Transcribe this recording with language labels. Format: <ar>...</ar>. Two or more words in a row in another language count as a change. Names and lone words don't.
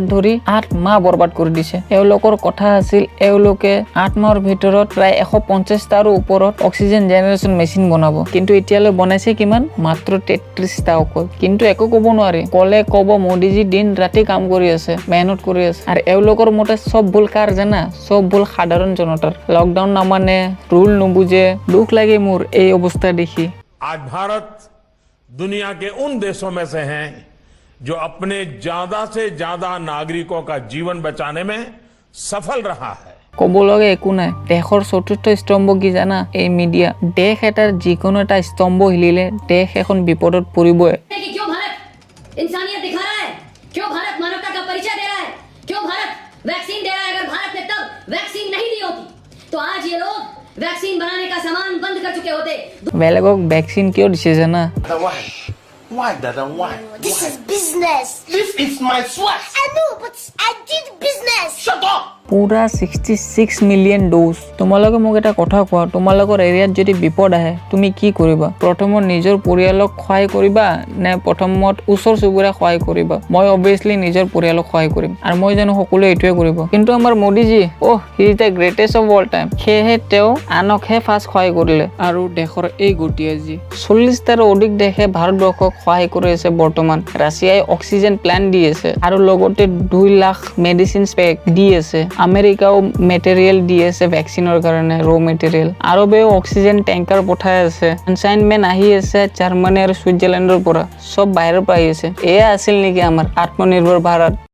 <as>ধৰি 8 মাহ বৰবাদ কৰি দিছে এওঁলোকৰ কথা আছিল এওঁলোকে 8 মাহৰ ভিতৰত প্ৰায় 150টাৰো ওপৰত</as> <en>oxygen generation machine</en> <as>বনাব কিন্তু এতিয়ালৈ বনাইছে কিমান মাত্ৰ 33টা অকল কিন্তু একো ক'ব নোৱাৰে কলে ক'ব মোদীজী দিন ৰাতি কাম কৰি আছে মেহনত কৰি আছে আৰু এওঁলোকৰ মতে সব ভুল কাৰ জানা সব ভুল সাধাৰণ জনতাৰ লকডাউন নামানে ৰুল নুবুজে দুখ লাগে মোৰ এই অৱস্থা দেখি</as> <hi>आज भारत दुनिया के उन देशों में से है जो अपने ज्यादा से ज्यादा नागरिकों का जीवन बचाने में सफल रहा है</hi> <as>ক'ব লগা একো নাই দেশৰ চতুৰ্থ স্তম্ভ কি জানা এই মিডিয়া দেশ এটাৰ যিকোনো এটা স্তম্ভ হিলিলে দেশ এখন বিপদত পৰিবই</as> <hi>क्यों भारत इंसानियत दिखा रहा है क्यों भारत मानवता का परिचय दे रहा है क्यों भारत वैक्सीन दे रहा है अगर भारत ने तब वैक्सीन नहीं दी होती तो आज ये लोग वैक्सीन बनाने का सामान बंद कर चुके होते</hi> <as>বেলেগক ভ্যাকসিন কিয় দিছে জানা</as> <en>Why, Dada? Why? This is business. This is my sweat. I know, but I did business. Shut up.</en> <as>পুৰা 66</as> <en>million doses</en> <as>তোমালোকে মোক এটা কথা কোৱা তোমালোকৰ এৰিয়াত যদি বিপদ আহে তুমি কি কৰিবা প্ৰথমত নিজৰ পৰিয়ালক সহায় কৰিবা নে প্ৰথমত ওচৰ চুবুৰীয়া সহায় কৰিবা মই অবভিয়াছলি নিজৰ পৰিয়ালক সহায় কৰিম আৰু মই জানো সকলোৱে এইটোৱে কৰিব কিন্তু আমাৰ মোদীজী</as> <en>he is the greatest of all</en> <as>টাইম সেয়েহে তেওঁ আনকহে ফাৰ্ষ্ট সহায় কৰিলে আৰু দেশৰ এই গতিয়াজি 40টাৰো অধিক দেশে ভাৰতবৰ্ষক সহায় কৰি আছে বৰ্তমান ৰাছিয়াই</as> <en>oxygen plant</en> <as>দি আছে আৰু লগতে 2 লাখ</as> <en>medicine pack</en> <as>দি আছে আমেৰিকাও মেটেৰিয়েল দি আছে ভ্যাকচিনৰ কাৰণে</as> <en>raw material</en> <as>আৰবেও</as> <en>oxygen tanker</en> <as>পঠাই আছে কনসাইনমেন্ট আহি আছে জাৰ্মানী আৰু সুইজাৰলেণ্ডৰ পৰা সব বাহিৰৰ পৰা আহি আছে এয়া আছিল নেকি আমাৰ আত্মনিৰ্ভৰ ভাৰত</as>